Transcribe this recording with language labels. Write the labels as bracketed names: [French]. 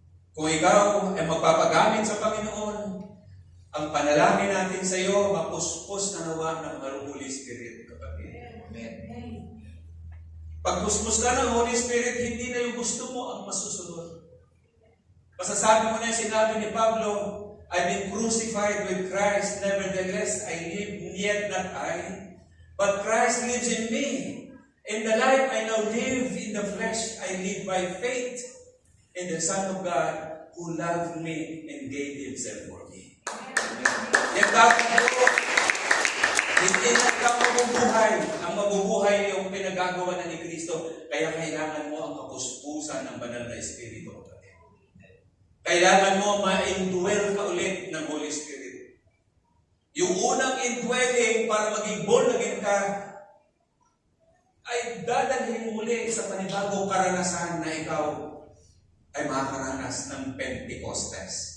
[Filipino] Kung ikaw ay magpapagamit sa Panginoon, ang panalangin natin sa iyo, mapuspos na nawa ng Holy Spirit, kapatid. Amen. Pag puspos ka ng Holy Spirit, hindi na yung gusto mo ang masusunod. Masasabi mo na yung sinabi ni Pablo, [English] I've been crucified with Christ, nevertheless I live, yet not I, but Christ lives in me. In the life I now live in the flesh, I live by faith in the Son of God who loved me and gave Himself for me. [Filipino] Yan dapat po, hindi na ikaw mabubuhay. Ang mabubuhay yung pinagagawa na ni Kristo, kaya kailangan mo ang kapuspusan ng banal na Espiritu. Kailangan mo ma-indwell ka ulit ng Holy Spirit. Yung unang indwelling para maging born again ka, ay dadalhin muli sa panibagong karanasan na ikaw ay makakaranas ng Pentecostes.